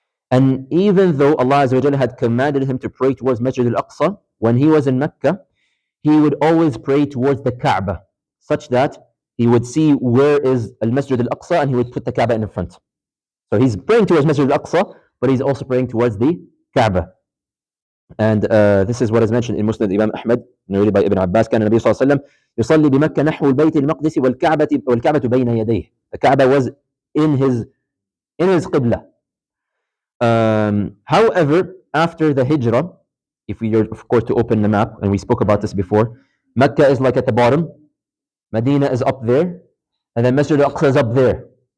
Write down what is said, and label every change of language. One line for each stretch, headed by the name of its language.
English: And even though Allah Azza wa Jalla had commanded him to pray towards Masjid Al-Aqsa, when he was in Mecca, he would always pray towards the Kaaba, such that he would see where is Al-Masjid Al-Aqsa and he would put the Kaaba in the front. So he's praying towards Masjid Al-Aqsa, but he's also praying towards the Kaaba. And this is what is mentioned in Musnad Imam Ahmad, narrated by Ibn Abbas.
Arabic: كان النبي صلى الله عليه وسلم يصلي بمكة نحو البيت المقدس والكعبة بين يديه.
English: The Kaaba was in his Qibla. However, after the Hijrah, if we are, of course, to open the map, and we spoke about this before, Mecca is like at the bottom, Medina is up there, and then Masjid Al-Aqsa is up there.